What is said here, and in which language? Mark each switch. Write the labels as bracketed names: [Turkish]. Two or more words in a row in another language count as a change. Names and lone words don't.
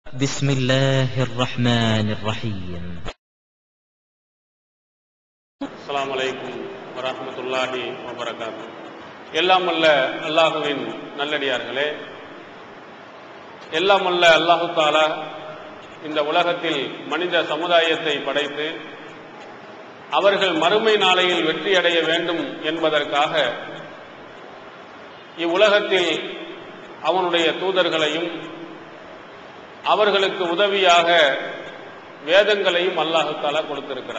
[Arabic] بسم الله الرحمن الرحيم. السلام عليكم ورحمة الله وبركاته. [Tamil] எல்லாம் அல்ல அல்லாஹுவின் நல்லடியார்களே, எல்லாம் அல்ல [Arabic] الله تعالى [Tamil] இந்த உலகத்தில் மனித சமுதாயத்தை படைத்து அவர்கள் மறுமை நாளையில் வெற்றி அடைய வேண்டும் என்பதற்காக இவ்வுலகத்தில் அவனுடைய தூதர்களையும் அவர்களுக்கு உதவியாக வேதங்களையும் [Arabic] الله تعالى [Tamil] கொடுத்திருக்கிறார்.